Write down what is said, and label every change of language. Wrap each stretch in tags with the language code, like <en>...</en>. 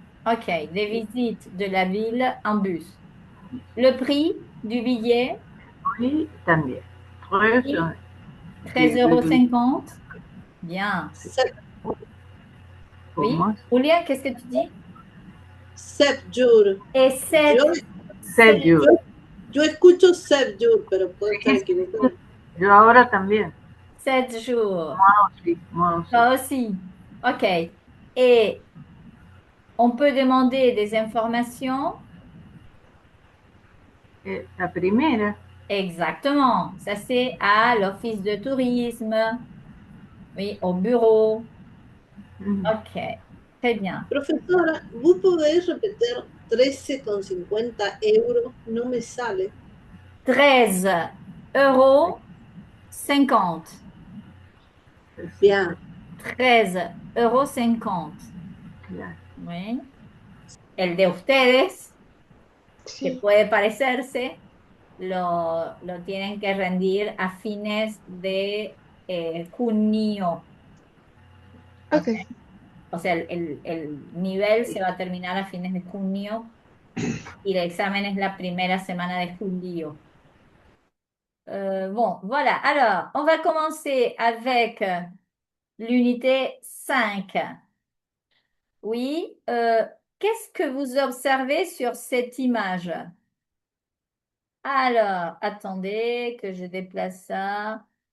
<fr>Ok, des visites de la ville en bus. Le prix du billet?</fr> <es>Oui, también.</es> <fr>Oui. 13,50 €. Bien. Oui.</fr> <es>¿Cómo?</es> <fr>Julia, qu'est-ce que tu dis? 7 jours. Et 7 7 jours.</fr> <es>Yo escucho</es> <fr>7 jours,</fr> <es>pero puedo estar equivocado. Yo ahora también.</es> <fr>7 jours. Moi aussi. Toi aussi. OK. Et on peut demander des informations.</fr> <es>La primera.</es> <fr>Exactement. Ça, c'est à l'office de tourisme. Oui, au bureau. OK. Très bien.</fr> <es>Profesora, ¿vos podés repetir 13,50 euros? No me sale.</es> <fr>13 € 50. Bien. 13 € 50.</fr> <es>Claro. Oui. El de ustedes, que Sí. puede parecerse, lo tienen que rendir a fines de junio. Ok. O sea, el nivel se va a terminar a fines de junio y el examen es la primera semana de julio.</es> <fr>Bon, voilà. Alors, on va commencer avec l'unité 5. Oui. Qu'est-ce que vous observez sur cette image? Alors, attendez que je déplace ça.</fr>